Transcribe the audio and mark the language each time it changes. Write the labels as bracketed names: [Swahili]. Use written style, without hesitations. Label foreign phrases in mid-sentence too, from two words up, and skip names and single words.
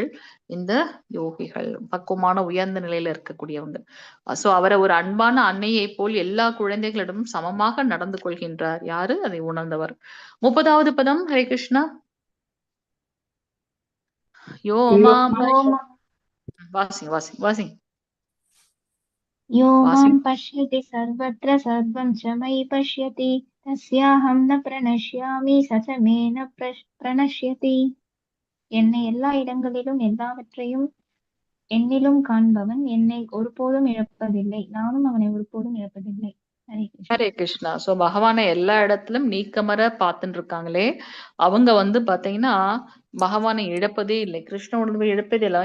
[Tamil] இந்த யோகிகள், பக்குவமான உயர்ந்த நிலையில இருக்கக்கூடியவங்க. சோ அவரை ஒரு அன்பான அன்னையை போல் எல்லா குழந்தைகளிடமும் சமமாக நடந்து கொள்கின்றார். யாரு? அதை உணர்ந்தவர். 30வது பதம். ஹரே கிருஷ்ணா. [Sanskrit] यो माम् [Tamil] வாசிங்க வாசிங்க வாசிங்க. [Sanskrit] यो मां [Tamil] வாசிங்க. [Sanskrit] पश्यति सर्वत्र सर्वं च मयि पश्यति तस्याहं न प्रणश्यामि स च मे न प्रणश्यति. [Tamil] என்னை எல்லா இடங்களிலும் எல்லாவற்றையும் என்னிலும் காண்பவன் என்னை ஒருபோதும் இழப்பதில்லை, நானும் அவனை ஒருபோதும் இழப்பதில்லை. ஹரே கிருஷ்ணா. ஹரே கிருஷ்ணா. சோ பகவானை எல்லா இடத்திலும் நீக்கமர பார்த்துட்டு இருக்காங்களே, அவங்க வந்து பாத்தீங்கன்னா பகவானை இழப்பதே இல்லை, கிருஷ்ண உணர்வை இழப்பதே இல்லை.